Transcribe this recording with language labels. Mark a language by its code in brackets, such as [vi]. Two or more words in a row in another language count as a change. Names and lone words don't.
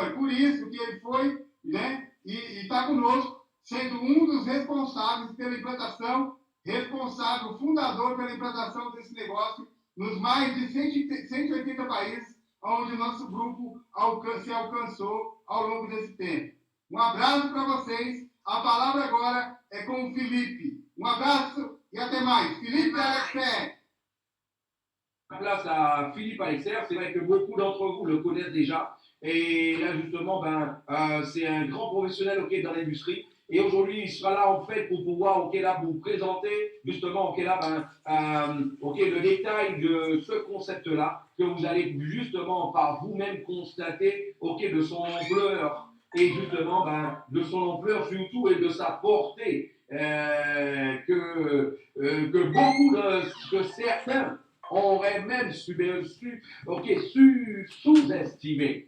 [pt] É por isso que ele foi, né, e está conosco, sendo um dos responsáveis pela implantação, responsável, fundador pela implantação desse negócio nos mais de 180 países onde o nosso grupo se alcançou ao longo desse tempo. Um abraço para vocês. A palavra agora é com o Felipe. Um abraço e até mais. Felipe Alexer. [fr] Place à Philippe Alexer, c'est vrai que beaucoup d'entre vous le connaissent déjà. Et là, justement, c'est un grand professionnel ok, dans l'industrie. Et aujourd'hui, il sera là en fait pour pouvoir ok, là, vous présenter justement ok, là, ok, le détail de ce concept-là que vous allez justement par vous-même constater ok, de son ampleur et justement de son ampleur surtout et de sa portée que beaucoup que certains auraient même sous-estimé.